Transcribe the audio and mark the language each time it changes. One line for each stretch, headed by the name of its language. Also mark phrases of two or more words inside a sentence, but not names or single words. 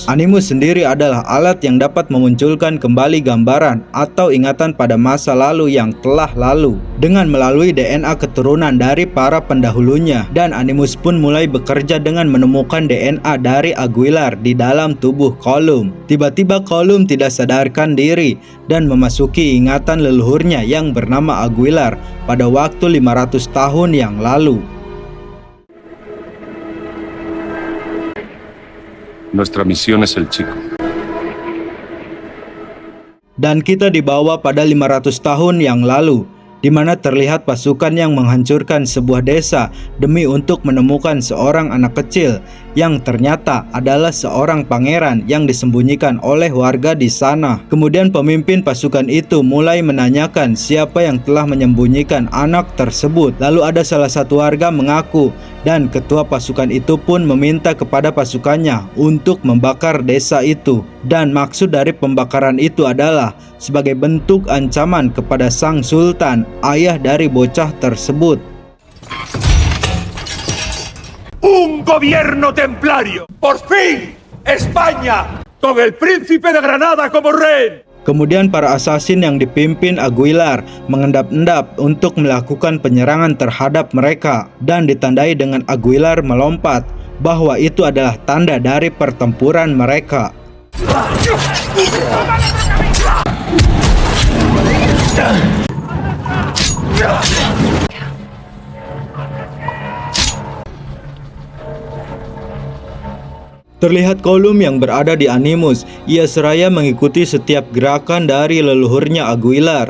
Indonesian: Animus sendiri adalah alat yang dapat memunculkan kembali gambaran atau ingatan pada masa lalu yang telah lalu dengan melalui DNA keturunan dari para pendahulunya. Dan Animus pun mulai bekerja dengan menemukan DNA dari Aguilar di dalam tubuh Colum. Tiba-tiba Colum tidak sadarkan diri dan memasuki ingatan leluhurnya yang bernama Aguilar pada waktu 500 tahun yang lalu.
Spanish: Nuestra misión es el chico.
Indonesian: Dan kita dibawa pada 500 tahun yang lalu, di mana terlihat pasukan yang menghancurkan sebuah desa demi untuk menemukan seorang anak kecil yang ternyata adalah seorang pangeran yang disembunyikan oleh warga di sana. Kemudian pemimpin pasukan itu mulai menanyakan siapa yang telah menyembunyikan anak tersebut. Lalu ada salah satu warga mengaku, dan ketua pasukan itu pun meminta kepada pasukannya untuk membakar desa itu. Dan maksud dari pembakaran itu adalah sebagai bentuk ancaman kepada sang sultan, ayah dari bocah tersebut.
Spanish: ¡Un gobierno templario! ¡Por fin! ¡España! ¡Con el príncipe de Granada como rey!
Indonesian: Kemudian para asasin yang dipimpin Aguilar mengendap-endap untuk melakukan penyerangan terhadap mereka, dan ditandai dengan Aguilar melompat, bahwa itu adalah tanda dari pertempuran mereka. Terlihat Colum yang berada di Animus, ia seraya mengikuti setiap gerakan dari leluhurnya Aguilar.